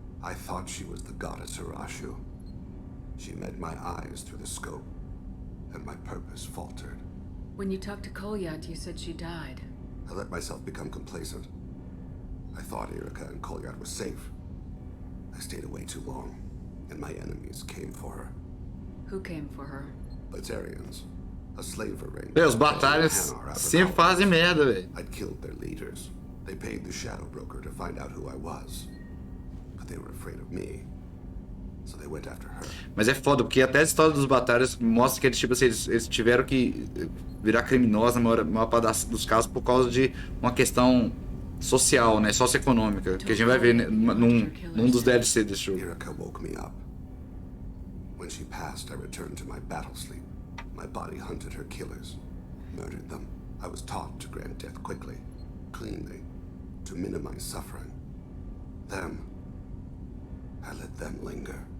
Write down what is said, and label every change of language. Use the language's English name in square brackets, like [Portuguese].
[English] I thought she was the goddess Hirashu. She met my eyes through the scope, and my purpose faltered. When you talked to Kolyat, you said she died. I let myself become complacent. I thought Erica and Kolyat were safe. I stayed away too long, and my enemies came for her. Who came for her? Batarians. A slaver ring. [Portuguese] Os batalhas sempre fazem merda, velho. [English] I'd killed their leaders. They paid the shadow broker to find out who I was. But they were afraid of me. So they went after her. [Portuguese] Mas é foda, porque até a história dos batalhas mostra que eles, tipo assim, eles tiveram que virar criminosos na maior parte dos casos por causa de uma questão social, né, socioeconômica, que a gente vai ver num dos DLC desse jogo. [English] Erica woke me up. When she passed, I returned to my battle sleep. My body hunted her killers, murdered them. I was taught to grant death quickly, cleanly, to minimize suffering. Them, I let them linger.